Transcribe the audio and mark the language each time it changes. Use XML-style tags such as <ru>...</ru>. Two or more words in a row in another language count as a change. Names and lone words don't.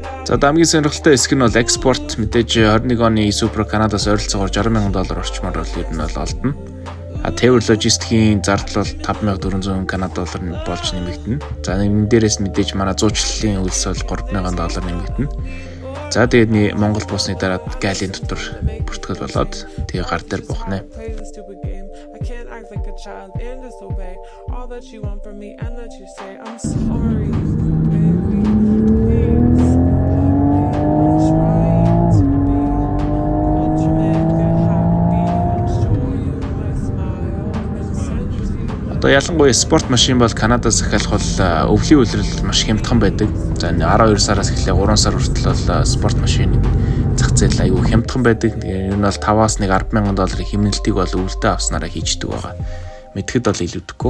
<mn>За хамгийн сонирхолтой хэсэг нь бол экспорт. Мэдээж 21 оны Supra Канадаас ойролцоогоор $60,000 орчмоор бол ер нь бол олдно. Taylor Logistics-ийн зардал бол $5,400 Канада доллар болж нэмэгдэнэ. За энэ дээрээс мэдээж манай зуучлалын үйлс бол $3,000 нэмэгдэнэ. За тэгээд Монгол буусны дараа гайлын дотор бүртгэл болоод тэгээ гар дээр бухнаа.</mn> <en>I can't act like a child and disobey all that you want from me and that you say I'm sorry, baby. Please help me. I'm trying to be what you make me happy and show you my smile and send you.</en> <mn>Одоо ялангуяа спорт машин бол Канадаас ахиалах бол өвлийн үйлрэл маш хямдхан байдаг. За 12 сараас эхлээ 3 сар хүртэл бол спорт машины зах зээл аюу хямдхан байдаг. Тэгээ энэ бол 5-аас нэг $10,000 хэмнэлтийг бол өвөлдөө авснараа хийждэг байгаа. Мэдхэд бол илүүдэхгүй.</mn>